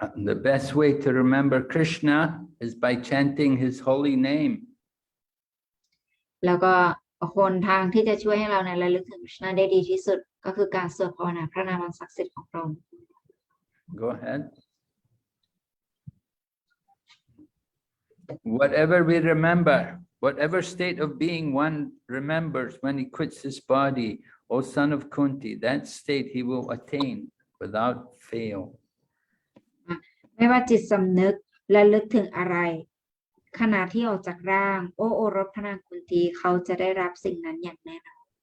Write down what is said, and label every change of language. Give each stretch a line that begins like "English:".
English: The best way to remember Krishna is by chanting his holy name.
Thai: แล้วก็คนทางที่จะช่วยให้เราเนี่ยระลึกถึงกฤษณได้ดีที่สุดก็คือการสวดภาวนาพระนามอันศักดิ์สิทธิ์ของพระองค์
English: Go ahead. Whatever we remember, whatever state of being one remembers when he quits his body, O son of Kunti, that state he will attain without fail.
Thai: ไม่ว่าจิตสำนึกระลึกถึงอะไรขณะที่ออกจากร่างโอรสพระนางกุนตีเขาจะได้รับสิ่งนั้นอย่างแน่นอน